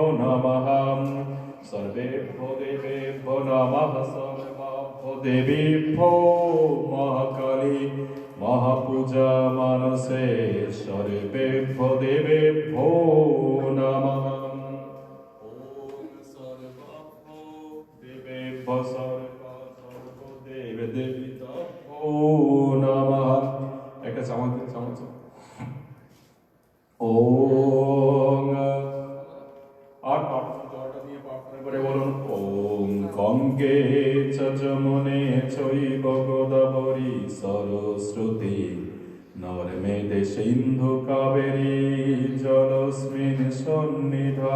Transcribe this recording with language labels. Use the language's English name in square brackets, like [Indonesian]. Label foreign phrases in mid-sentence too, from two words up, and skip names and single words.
[Sanskrit] নমঃ সর্বেভ্যো দেবেভ্যো নমঃ সর্বাভ্যো দেবীভ্যো মহাকালী মহাপূজা মানসে সর্বেভ্যো দেবেভ্যো নমঃ ওম সর্বাভ্যো দেবেভ্যো সর্বো দেবদেবিতাভ্যো নমঃ [Bangla] একটা চামচ [Sanskrit] ওম [Bangla] আর জলটা দিয়ে প্রার্থনা করে বলুন [Sanskrit] ওম গঙ্গে চ যমুনে চৈব গোদাবরী সরস্বতী নর্মেদে সিন্ধু কাবেরী জলস্মিন সন্নিধান